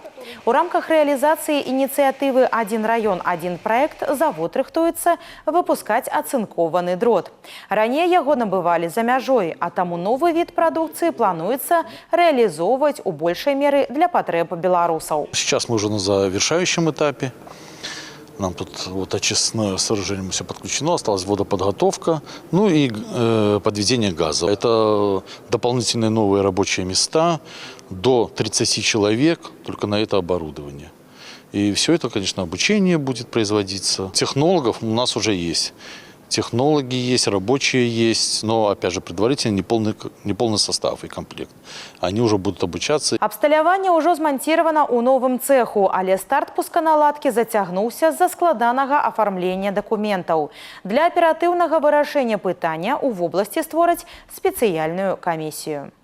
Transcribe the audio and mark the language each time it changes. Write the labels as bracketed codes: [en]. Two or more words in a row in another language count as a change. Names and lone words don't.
[be] У рамках рэалізацыі ініцыятывы «Адзін раён, адзін праект» завод рыхтуецца выпускаць ацынкованы дрот. Раней яго набывалі за мяжой, а таму новы від прадукцыі плануецца рэалізоўваць у большай меры для патрэб беларусаў. [ru] Сейчас мы уже на завершающем этапе. Нам тут вот очистное сооружение все подключено, осталась водоподготовка, ну и подведение газа. Это дополнительные новые рабочие места, до 30 человек только на это оборудование. И все это, конечно, обучение будет производиться. Технологов у нас уже есть. Технологи есть, рабочие есть, но, опять же, предварительно неполный состав и комплект. Они уже будут обучаться. [be] Абсталяванне ўжо зманціравана ў новым цэху, але старт пусканаладкі зацягнуўся з-за складанага афармлення дакументаў. Для аператыўнага вырашэння пытання ў вобласці створаць спецыяльную камісію.